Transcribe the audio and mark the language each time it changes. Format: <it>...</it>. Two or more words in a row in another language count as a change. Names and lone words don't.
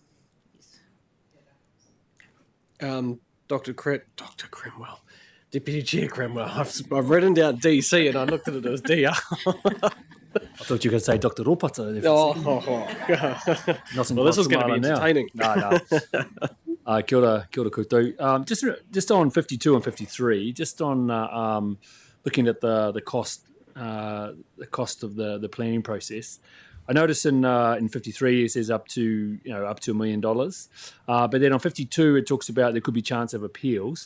<en>Yes. Dr. Cromwell. Deputy Chair Cromwell. I've written down DC and I looked at it as DR. I thought you were going to say Dr. Ropata. Well, this is going to be entertaining. No.</en> <mi>Kia ora koutou.</mi> <en>Just on 52 and 53, just on looking at the cost of the planning process. I notice in 53 it says up to $1 million, but then on 52 it talks about there could be chance of appeals.</en>